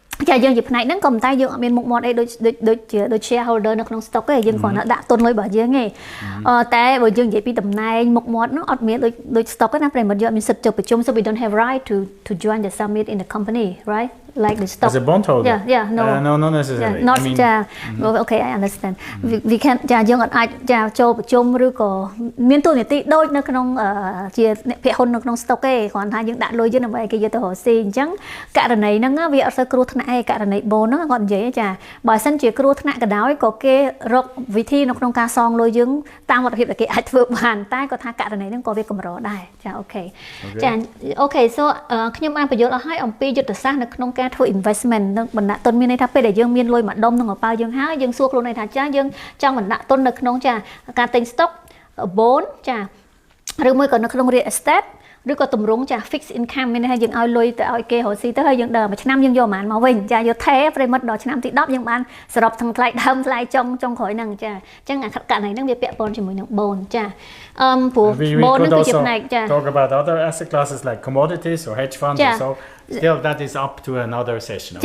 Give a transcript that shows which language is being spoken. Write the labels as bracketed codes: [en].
[km] ចាយើងជាផ្នែកហ្នឹងក៏ប៉ុន្តែយើងអត់មានមុខមាត់អីដូច shareholder នៅក្នុង stock ទេយើងគ្រាន់តែដាក់ទុនលុយរបស់យើងទេតែបើយើងនិយាយពីតំណែងមុខមាត់ហ្នឹងអត់មានដូច stock ទេណាប្រិយមិត្តយើងអត់មានសិទ្ធិចូលប្រជុំ [en] so we don't have right to join the summit in the company right like the stock as a bondholder no not necessarily not okay I understand we can [km] ចាយើងអត់អាចចាចូលប្រជុំឬក៏មានទូនាទីដូចនៅក្នុងជាអ្នកភាគហ៊ុននៅក្នុង stock ទេគ្រាន់ថាយើងដាក់លុយយើងដើម្បីគេយកទៅរកស៊ីអញ្ចឹងករណីហ្នឹងវាអត់សូវគ្រោះថ្នាក់ឯករណី bond ហ្នឹងគាត់និយាយចាបើសិនជាគ្រោះថ្នាក់ក៏ដោយក៏គេរកវិធីនៅក្នុងការសងលុយយើងតាមវត្តភាពដែលគេអាចធ្វើបានតែគាត់ថាករណីហ្នឹងក៏វាកម្រដែរចាអូខេ ចាអូខេ so ខ្ញុំបានបញ្យល់អស់ហើយអំពីយុទ្ធសាស្ត្រនៅក្នុងការធ្វើ investment នឹងបណ្ដាក់ទុនមានន័យថាពេលដែលយើងមានលុយមួយដុំក្នុងកប៉ាល់យើងហើយយើងសួរខ្លួនឯងថាចាយើងចង់បណ្ដាក់ទុននៅក្នុងចាការទិញ stock bond ចា ឬមួយក៏នៅក្នុង real estate ឬក៏ទម្រង់ចា fixed income មានន័យថាយើងឲ្យលុយទៅឲ្យគេរកស៊ីទៅហើយយើងដើរមួយឆ្នាំយើងយកប្រហែលមកវិញចាយកថេប្រិមិត្តដល់ឆ្នាំទី10យើងបានសរុបទាំងថ្លៃដើមថ្លៃចុងក្រោយហ្នឹងចាអញ្ចឹងអាករណីហ្នឹងវាពាក់ព័ន្ធជាមួយនឹង bond ចាព្រោះ bond ហ្នឹងគឺជាផ្នែកចា [en] talk about other asset classes like commodities or hedge funds or so still that is up to another session